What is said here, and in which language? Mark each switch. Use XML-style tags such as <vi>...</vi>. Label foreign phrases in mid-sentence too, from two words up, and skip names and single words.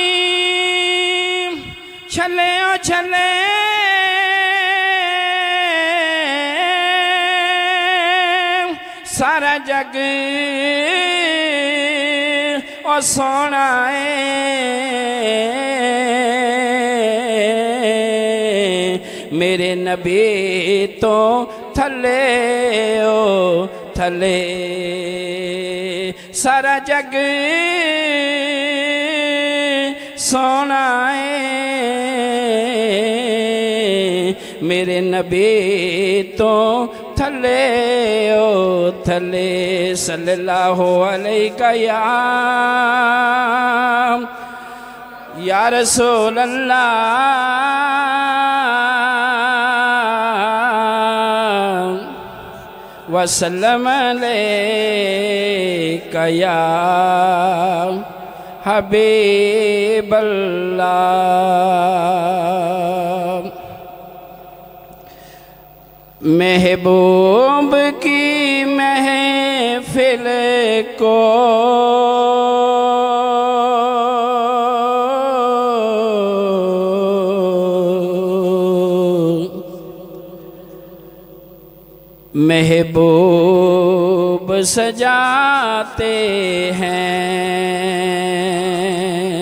<pa>چھلے او چھلے سارا جگ او سونا میرے نبی تو تھلے او تھلے سارا جگ سونا میرے نبی تو تھلے او تھلے</pa> <ar>صلى الله عليه يا رسول الله وسلم عليك يا حبيب الله</ar> <ur>محبوب کی محفل کو محبوب سجاتے ہیں.</ur>